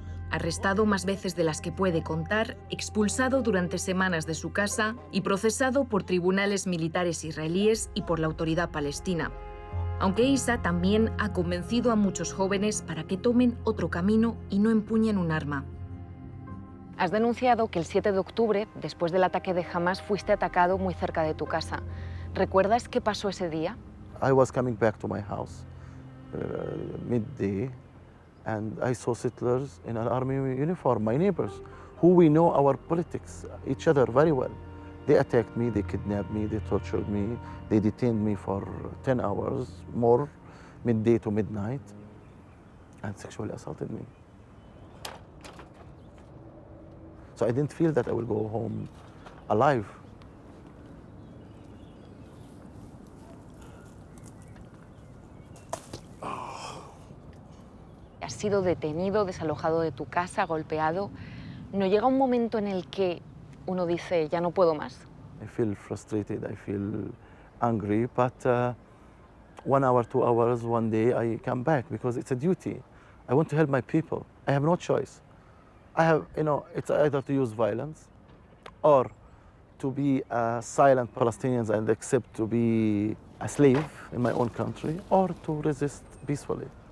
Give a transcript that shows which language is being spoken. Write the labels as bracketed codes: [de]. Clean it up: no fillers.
[es] Arrestado más veces de las que puede contar, expulsado durante semanas de su casa y procesado por tribunales militares israelíes y por la autoridad palestina. Aunque Isa también ha convencido a muchos jóvenes para que tomen otro camino y no empuñen un arma. Has denunciado que el 7 de octubre, después del ataque de Hamas, fuiste atacado muy cerca de tu casa. ¿Recuerdas qué pasó ese día? [en] I was coming back to my house midday, and I saw settlers in an army uniform, my neighbors, who we know our politics, each other very well. They attacked me, they kidnapped me, they tortured me, they detained me for 10 hours, more, midday to midnight, and sexually assaulted me. So I didn't feel that I will go home alive. [es] Has sido detenido, desalojado de tu casa, golpeado. ¿No llega un momento en el que uno dice, ya no puedo más? [en] I feel frustrated, I feel angry, but 1 hour, 2 hours, one day I come back because it's a duty. I want to help my people. I have no choice. I have, it's either to use violence or to be a silent Palestinian and accept to be a slave in my own country, or to resist peacefully.